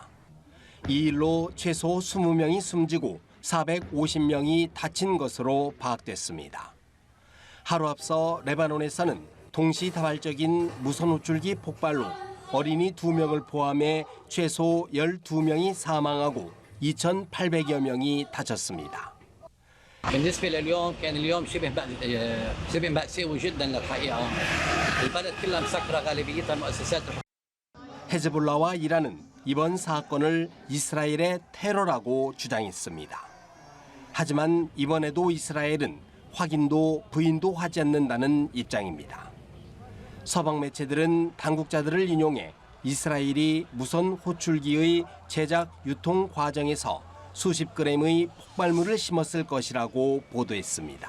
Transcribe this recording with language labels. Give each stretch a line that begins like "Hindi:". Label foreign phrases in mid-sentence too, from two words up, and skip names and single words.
Korean: 이 일로 최소 20명이 숨지고 450명이 다친 것으로 파악됐습니다. 하루 앞서 레바논에서는 동시다발적인 무선 호출기 폭발로 어린이 2명을 포함해 최소 12명이 사망하고 2,800여 명이 다쳤습니다.
Arabic: بالنسبة لليوم كان اليوم شبه مأساوي جدا للحقيقة. البلد كلها مسكرة غالبيتها المؤسسات.
Korean: 헤즈볼라와 이란은 이번 사건을 이스라엘의 테러라고 주장했습니다. 하지만 이번에도 이스라엘은 확인도 부인도 하지 않는다는 입장입니다. 서방 매체들은 당국자들을 인용해 이스라엘이 무선 호출기의 제작 유통 과정에서 수십 그램의 폭발물을 심었을 것이라고 보도했습니다.